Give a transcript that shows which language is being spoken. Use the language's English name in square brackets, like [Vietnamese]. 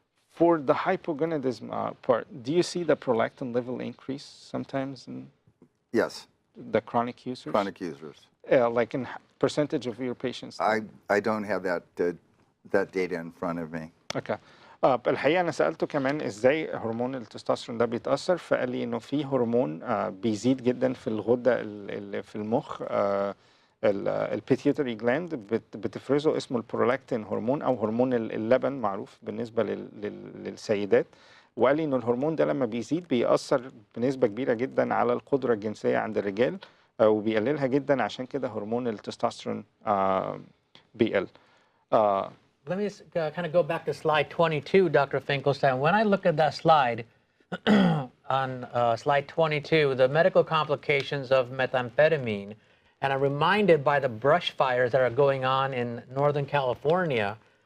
[English] For the hypogonadism part, do you see the prolactin level increase sometimes in Yes. the chronic users? Chronic users. Like in percentage of your patients? I don't have that data in front of me. Okay. [Arabic] الحقيقة أنا سألته كمان إزاي هرمون التستوستيرون ده بيتأثر، فقال لي إنه في هرمون بيزيد جدا في الغدة اللي في المخ، البيتيوتري جلاند بتفرزه، اسمه البرولاكتين هرمون أو هرمون اللبن معروف بالنسبة للسيدات. وقال لي إنه الهرمون ده لما بيزيد بيأثر بنسبة كبيرة جدا على القدرة الجنسية عند الرجال وبيقللها جدا، عشان كده هرمون التستوستيرون بيقل. [English] Let me kind of go back to slide 22, Dr. Finkelstein. When I look at that slide, on slide 22, the medical complications of methamphetamine, and I'm reminded by the brush fires that are going on in Northern California.